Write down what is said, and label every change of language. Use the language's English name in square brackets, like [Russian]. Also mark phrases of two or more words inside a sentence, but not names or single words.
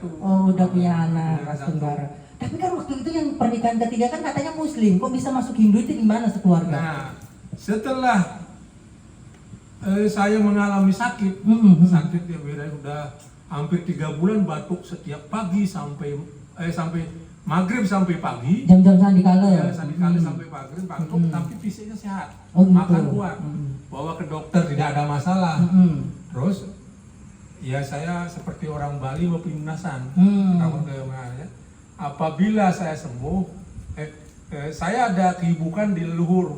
[Indonesian] Oh, udah punya anak Tenggara. Tapi kan waktu itu yang pernikahan ketiga kan katanya Muslim, kok bisa masuk Hindu itu gimana sekeluarga? Nah, setelah saya mengalami sakit ya udah hampir 3 bulan batuk setiap pagi sampai maghrib sampai pagi. Jam-jam sandikala ya? Sandikala sampai maghrib batuk, tapi fisiknya sehat, gitu. makan kuat, bawa ke dokter tidak ada masalah. Terus ya saya seperti orang Bali mau pelunasan, apabila saya sembuh, saya ada keibukan di leluhur.